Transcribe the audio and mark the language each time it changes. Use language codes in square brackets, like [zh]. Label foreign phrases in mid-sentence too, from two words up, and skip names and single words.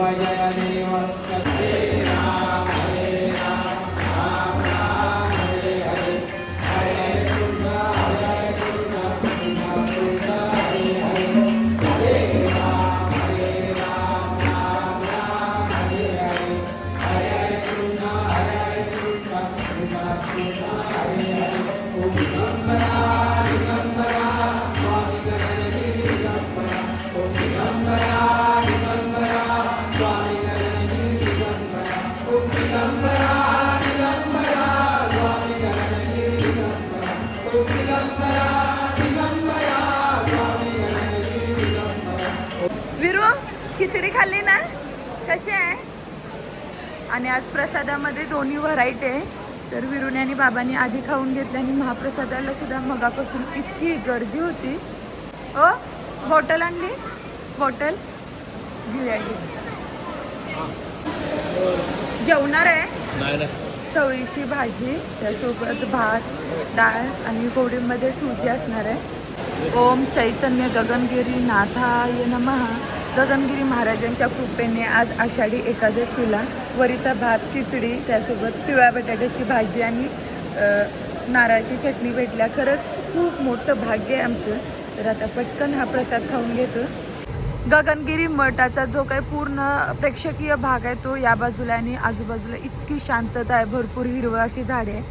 [sa] सत्ये राम हरे राम राम राम हरे हरे हरे कृष्ण हरे कृष्ण कृष्ण हरे हरे हरे राम राम राम हरे हरे हरे कृष्ण कृष्ण कृष्ण हरे हरे ओम दिगंबरा दिगंबरा स्वामी गणगिरी दिगंबरा ओम दिगंबरा दिगंबरा स्वामी गणगिरी दिगंबरा ओम दिगंबरा दिगंबरा स्वामी गणगिरी दिगंबरा ओम दिगंबरा दिगंबरा स्वामी गणगिरी दिगंबरा. [mr] विरू खिचडी खाल्ली ना, कशी आहे? आणि आज प्रसादामध्ये दोन्ही व्हरायटी आहे. तर विरुने आणि बाबांनी आधी खाऊन घेतले आणि महाप्रसादाला सुद्धा मगापासून इतकी गर्दी होती. ओ बॉटल आणली, बॉटल घेऊया. जेवणार आहे नाही चवळीची भाजी, त्यासोबत भात, डाळ आणि कोडीमध्ये सुजी असणार आहे. [sa] ओम चैतन्य गगनगिरी नाथाय नमः. [mr] गगनगिरी महाराजांच्या कृपेने आज आषाढी एकादशीला वरीचा भात, खिचडी, त्यासोबत पिवळ्या बटाट्याची भाजी आणि नारळाची चटणी भेटल्या. खरंच खूप मोठं भाग्य आहे आमचं. तर आता पटकन हा प्रसाद खाऊन घेतो. गगनगिरी मठाचा जो काही पूर्ण प्रेक्षकीय भाग आहे तो या बाजूला आणि आजूबाजूला इतकी शांतता आहे, भरपूर हिरवळ अशी झाडे आहे.